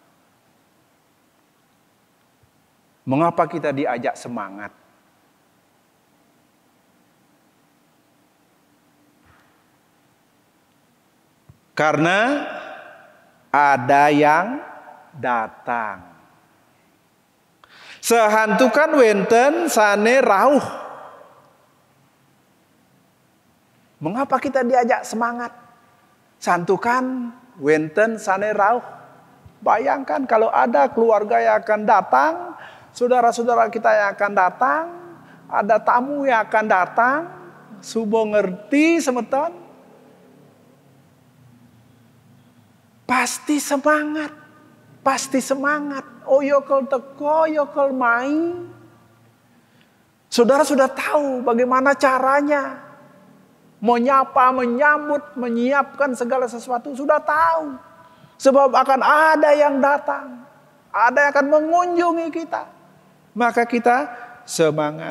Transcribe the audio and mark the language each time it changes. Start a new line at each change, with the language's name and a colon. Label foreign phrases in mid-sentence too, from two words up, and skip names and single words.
Indonesian: Mengapa kita diajak semangat? Karena ada yang datang.
Balinese: Sehantukan wenten sane rauh.
Indonesian: Mengapa kita diajak semangat?
Balinese: Santukan wenten sane rauh.
Indonesian: Bayangkan kalau ada keluarga yang akan datang, saudara-saudara kita yang akan datang, ada tamu yang akan datang,
Javanese: subo ngerti semeton.
Indonesian: Pasti semangat. Pasti semangat.
Javanese: Oh yokel teko, yokel main.
Indonesian: Saudara sudah tahu bagaimana caranya. Menyapa, menyambut, menyiapkan segala sesuatu. Sudah tahu. Sebab akan ada yang datang. Ada yang akan mengunjungi kita. Maka kita semangat.